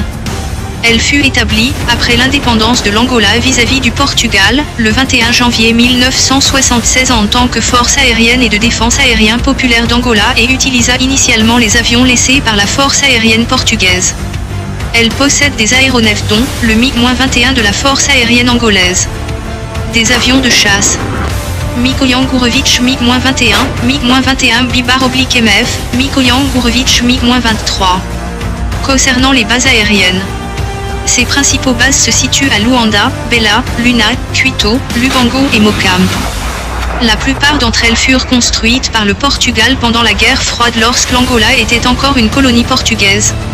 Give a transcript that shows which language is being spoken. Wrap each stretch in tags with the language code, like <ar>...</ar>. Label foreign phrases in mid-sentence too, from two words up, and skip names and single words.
<fr>Elle fut établie, après l'indépendance de l'Angola vis-à-vis du Portugal, le 21 janvier 1976 en tant que force aérienne et de défense aérien populaire d'Angola et utilisa initialement les avions laissés par la force aérienne portugaise. Elle possède des aéronefs dont le MiG-21 de la force aérienne angolaise. Des avions de chasse. Mikoyan Gourovic MiG-21, MiG-21 Bibar-MF, Mikoyan Gourovic MiG-23. Concernant les bases aériennes. Ses principaux bases se situent à Luanda, Bela, Luna, Cuito, Lubango et Mocambe. La plupart d'entre elles furent construites par le Portugal pendant la guerre froide lorsque l'Angola était encore une colonie portugaise.</fr>